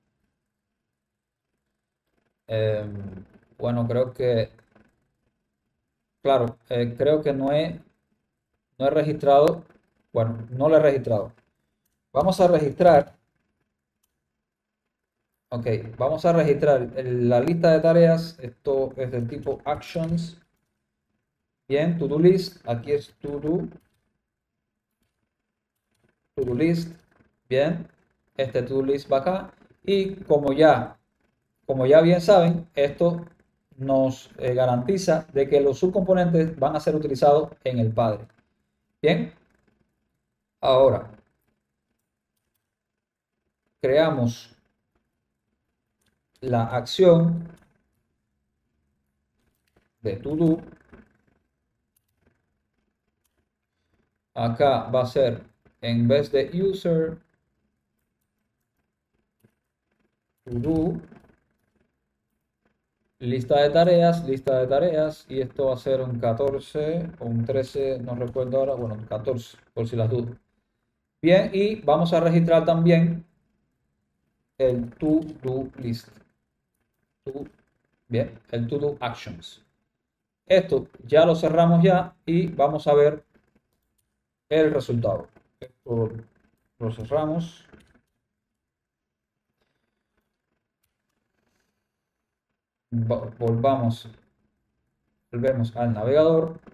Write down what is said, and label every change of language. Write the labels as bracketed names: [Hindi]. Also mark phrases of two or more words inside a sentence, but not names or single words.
[Spanish] Bueno, creo que, claro, creo que no he registrado. Bueno, no lo he registrado. Vamos a registrar. Ok, vamos a registrar la lista de tareas. Esto es del tipo actions. Bien, [English] to do list. [Spanish] Aquí es [English] to do list. [Spanish] Bien, este [English] to do list [Spanish] va acá. Y como ya bien saben, esto nos garantiza de que los subcomponentes van a ser utilizados en el padre. Bien, ahora creamos la acción de [English] to do. [Spanish] Acá va a ser, en vez de user, [English] to do, [Spanish] lista de tareas, y esto va a ser un 14 o un 13, no recuerdo ahora, bueno, 14, por si las dudas. Bien, y vamos a registrar también el [English] to do list. [Spanish] Bien, el [English] to do actions. [Spanish] Esto ya lo cerramos ya y vamos a ver el resultado. Esto lo cerramos. Volvemos al navegador.